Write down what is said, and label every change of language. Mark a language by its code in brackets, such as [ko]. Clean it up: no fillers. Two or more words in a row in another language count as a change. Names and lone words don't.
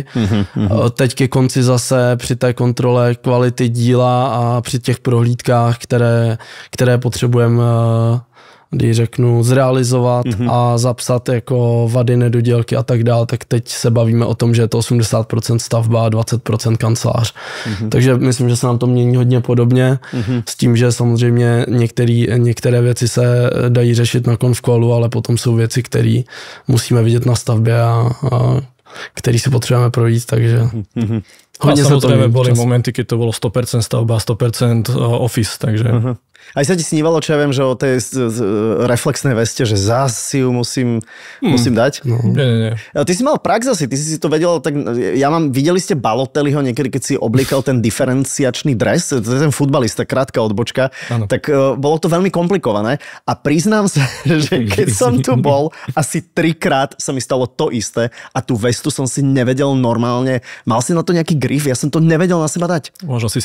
[cs] Teď ke konci zase při té kontrole kvality díla a při těch prohlídkách, které potřebujeme když řeknu zrealizovat a zapsat jako vady, nedodělky a tak dále, tak teď se bavíme o tom, že je to 80% stavba a 20% kancelář. Takže myslím, že se nám to mění hodně podobně, s tím, že samozřejmě některé věci se dají řešit na konfkolu, ale potom jsou věci, které musíme vidět na stavbě a který si potřebujeme projít, takže... [sk] Hodne a samozrejme boli momenty, keď to bolo 100% stavba, 100% office, takže... Aj sa ti snívalo, čo ja viem, že o tej reflexnej veste, že zás si ju musím dať? No. Nie. Ty si mal prax asi, ty si to vedel, tak videli ste Balotelliho niekedy, keď si oblíkal ten diferenciačný dres, to je ten futbalista, krátka odbočka, tak bolo to veľmi komplikované a priznám sa, že keď som tu bol, asi 3-krát sa mi stalo to isté a tú vestu som si nevedel normálne, mal si na to nejaký grif, ja som to nevedel na seba dať.